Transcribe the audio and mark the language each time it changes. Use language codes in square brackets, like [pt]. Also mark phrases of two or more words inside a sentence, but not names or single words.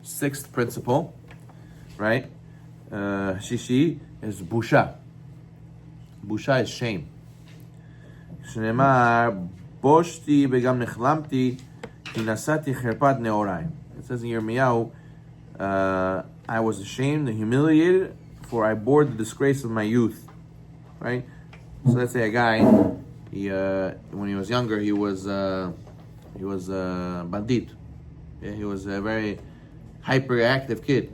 [en] sixth principle, right? Shishi is busha. Busha is shame. [he] שנאמר בושתי וגם נכלמתי כי נשאתי חרפת נעורי. [en] It says in Yirmiyahu, I was ashamed and humiliated, for I bore the disgrace of my youth. Right? So let's say a guy, he when he was younger, he was bandit. Yeah, he was a very hyperactive kid.